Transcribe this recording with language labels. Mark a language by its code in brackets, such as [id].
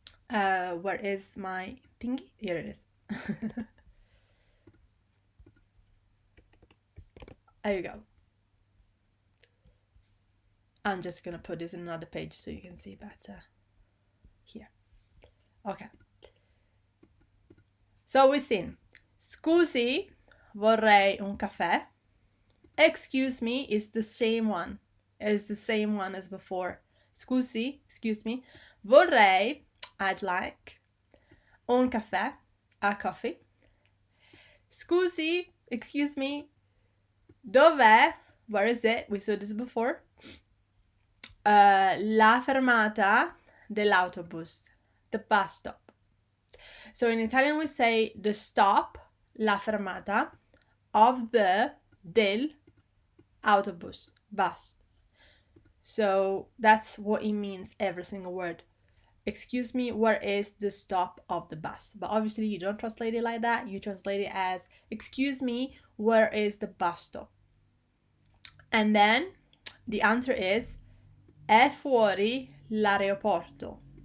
[en] Where is my thingy? Here it is. There you go. I'm just gonna put this in another page so you can see better. Here. Okay. So we've seen, [it] scusi, vorrei un caffè. [en] Excuse me is the same one. Is the same one as before. [it] Scusi, [en] excuse me. [it] Vorrei, [en] I'd like. [it] Un caffè, [en] a coffee. [it] Scusi, [en] excuse me. [it] Dov'è? [en] Where is it? We saw this before. [it] La fermata dell'autobus. [en] The bus stop. So in Italian we say the stop, [it] la fermata, [en] of the, [it] del, [en] autobus, bus. So that's what it means, every single word. Excuse me, where is the stop of the bus? But obviously you don't translate it like that. You translate it as, excuse me, where is the bus stop? And then the answer is, [it] è fuori l'aeroporto.